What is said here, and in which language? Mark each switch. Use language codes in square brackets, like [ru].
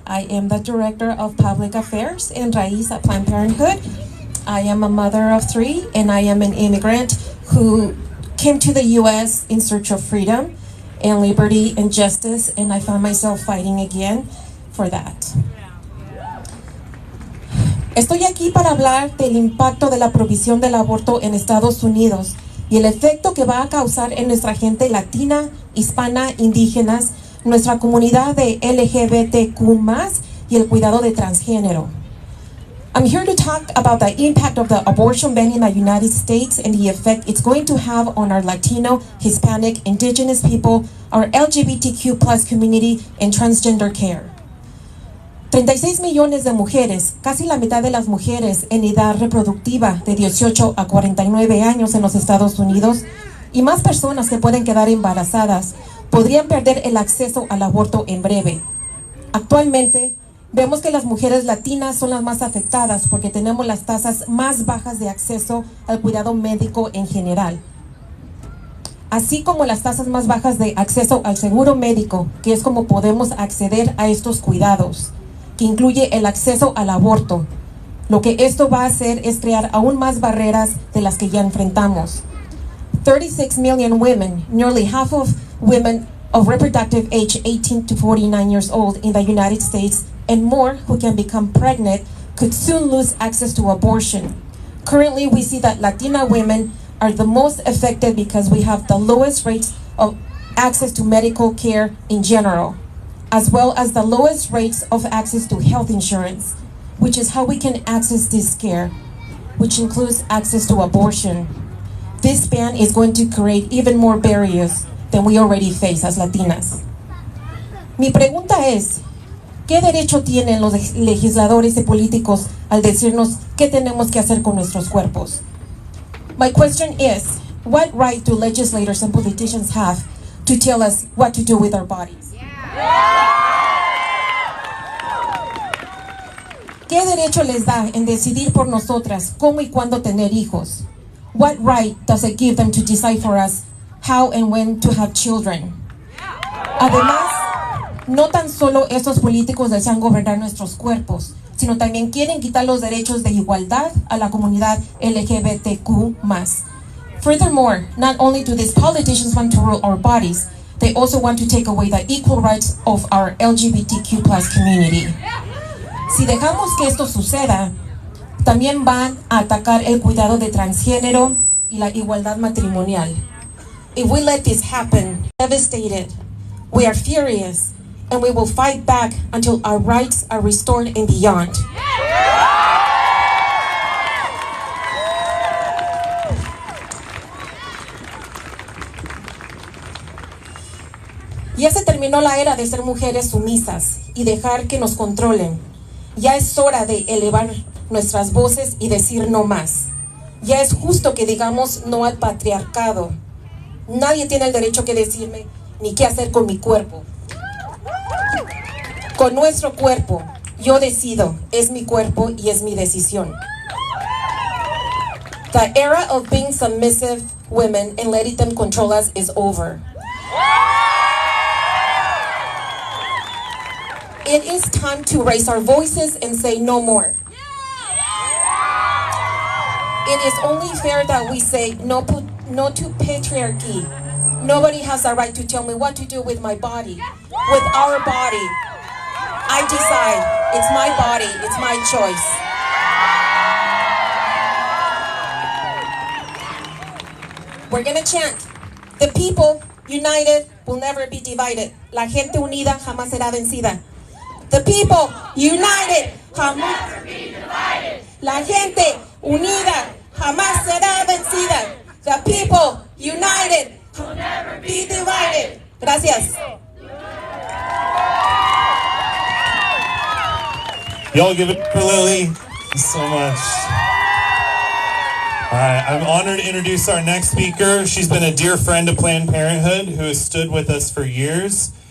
[en] I am the Director of Public Affairs and Raíz at Planned Parenthood. I am a mother of 3 and I am an immigrant who came to the U.S. in search of freedom and liberty and justice, and I found myself fighting again for that. [es] Estoy aquí para hablar del impacto de la prohibición del aborto en Estados Unidos y el efecto que va a causar en nuestra gente latina, hispana, indígenas, nuestra comunidad de LGBTQ+, y el cuidado de transgénero. [en] I'm here to talk about the impact of the abortion ban in the United States and the effect it's going to have on our Latino, Hispanic, Indigenous people, our LGBTQ+ community, and transgender care. [es] 36 millones de mujeres, casi la mitad de las mujeres en edad reproductiva de 18 a 49 años en los Estados Unidos, y más personas que pueden quedar embarazadas podrían perder el acceso al aborto en breve. Actualmente, vemos que las mujeres latinas son las más afectadas porque tenemos las tasas más bajas de acceso al cuidado médico en general, así como las tasas más bajas de acceso al seguro médico, que es como podemos acceder a estos cuidados, que incluye el acceso al aborto. Lo que esto va a hacer es crear aún más barreras de las que ya enfrentamos. [en] 36 million women, nearly half of women of reproductive age 18 to 49 years old in the United States and more who can become pregnant could soon lose access to abortion. Currently, we see that Latina women are the most affected because we have the lowest rates of access to medical care in general, as well as the lowest rates of access to health insurance, which is how we can access this care, which includes access to abortion. This ban is going to create even more barriers than we already face as Latinas. [es] Mi pregunta es, ¿qué derecho tienen los legisladores y políticos al decirnos qué tenemos que hacer con nuestros cuerpos? [en] My question is, what right do legislators and politicians have to tell us what to do with our bodies? [es] ¿Qué derecho les da en decidir por nosotras cómo y cuándo tener hijos? [en] What right does it give them to decide for us how and when to have children? [es] Además, no tan solo estos políticos desean gobernar nuestros cuerpos, sino también quieren quitar los derechos de igualdad a la comunidad LGBTQ+. [en] Furthermore, not only do these politicians want to rule our bodies, they also want to take away the equal rights of our LGBTQ+ community. [es] Si dejamos que esto suceda, también van a atacar el cuidado de transgénero y la igualdad matrimonial. [en] If we let this happen, devastated, we are furious, and we will fight back until our rights are restored and beyond. [es] Ya se terminó la era de ser mujeres sumisas y dejar que nos controlen. Ya es hora de elevar nuestras voces y decir no más. Ya es justo que digamos no al patriarcado. Nadie tiene el derecho que decirme ni qué hacer con mi cuerpo. Con nuestro cuerpo, yo decido, es mi cuerpo y es mi decisión. [en] The era of being submissive women and letting them control us is over. It is time to raise our voices and say no more. It is only fair that we say no to patriarchy. Nobody has the right to tell me what to do with my body, with our body. I decide. It's my body. It's my choice. We're gonna chant. The people united will never be divided. [es] La gente unida jamás será vencida. [en] The people united jamás never be divided. [es] La gente unida jamás será vencida. [en] The people united will never be divided. [es] Gracias. [en] Y'all give it for Lily. Thank you so much. All right, I'm honored to introduce our next speaker. She's been a dear friend of Planned Parenthood who has stood with us for years.